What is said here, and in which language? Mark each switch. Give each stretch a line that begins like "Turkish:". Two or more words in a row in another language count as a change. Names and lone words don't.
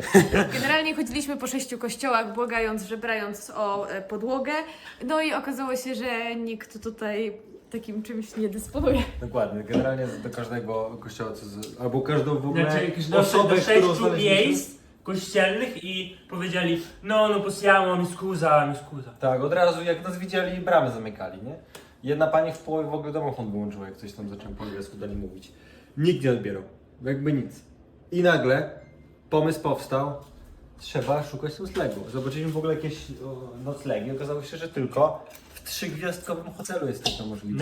Polish: Generalnie chodziliśmy po 6 kościołach, błagając, żebrając o podłogę. No i okazało się, że nikt tutaj takim czymś nie dysponuje. Dokładnie, generalnie do każdego kościoła, albo każdą w ogóle znaczy jakieś do 6 miejsc kościelnych i powiedzieli
Italian: no possiamo, mi scusa.
Polish: Tak, od razu jak nas widzieli, bramy zamykali, nie? Jedna pani w połowie w ogóle domofon wyłączyła, jak coś tam zacząłem po angielsku dali mówić. Nikt nie odbierał, jakby nic. I nagle pomysł powstał, trzeba szukać noclegu. Zobaczyliśmy w ogóle jakieś noclegi, okazało się, że tylko w 3-gwiazdkowym hotelu jest taka możliwość.